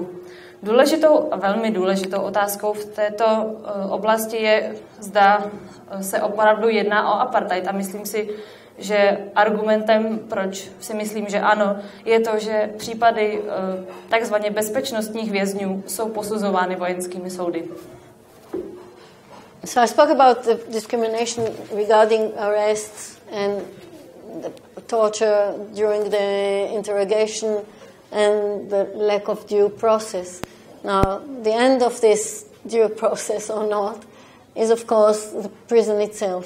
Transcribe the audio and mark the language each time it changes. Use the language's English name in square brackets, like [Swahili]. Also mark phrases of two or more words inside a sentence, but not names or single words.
[Czech] Důležitou a velmi důležitou otázkou v této oblasti je, zda se opravdu jedná o apartheid. A myslím si, že argumentem, proč si myslím, že ano, je to, že případy takzvaně bezpečnostních vězňů jsou posuzovány vojenskými soudy. [English] So I spoke about the discrimination regarding arrests and the torture during the interrogation and the lack of due process. Now, the end of this due process or not is, of course, the prison itself.